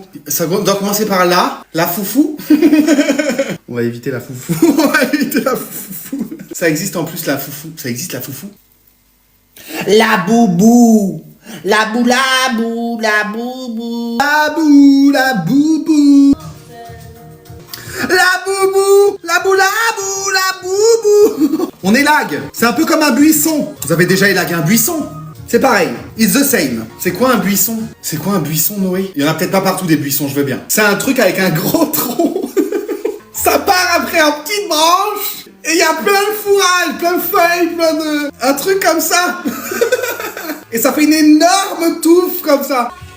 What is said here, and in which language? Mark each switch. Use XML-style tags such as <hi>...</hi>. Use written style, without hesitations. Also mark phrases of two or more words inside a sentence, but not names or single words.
<fr>Ça doit commencer par la foufou. On va éviter la foufou. On va éviter la foufou. Ça existe en plus la foufou. Ça existe la foufou. Laboubou. Labou, labou, laboubou. Labou, laboubou. Laboubou. Labou, labou, laboubou. On élague. C'est un peu comme un buisson. Vous avez déjà élagué un buisson? C'est pareil,</fr> <en>it's the same.</en> <fr>C'est quoi un buisson? C'est quoi un buisson, Noé? Il y en a peut-être pas partout des buissons, je veux bien. C'est un truc avec un gros tronc. Ça part après en petites branches. Et il y a plein de fourrages, plein de feuilles, plein de... Un truc comme ça. Et ça fait une énorme touffe comme ça.</fr>